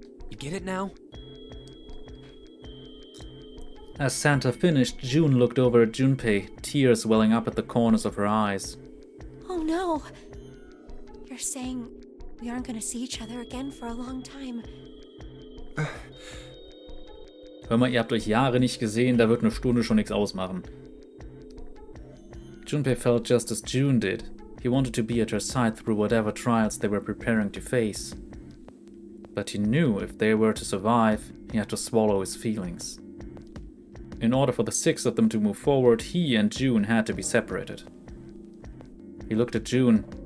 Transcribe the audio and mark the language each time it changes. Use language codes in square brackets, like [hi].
[en] You get it now? As Santa finished, June looked over at Junpei, tears welling up at the corners of her eyes. Oh no. You're saying we aren't going to see each other again for a long time. [de] Hör mal, ihr habt euch Jahre nicht gesehen, da wird eine Stunde schon nichts ausmachen. [en] Junpei felt just as June did. He wanted to be at her side through whatever trials they were preparing to face. But he knew if they were to survive, he had to swallow his feelings. In order for the 6 of them to move forward, he and June had to be separated. He looked at June.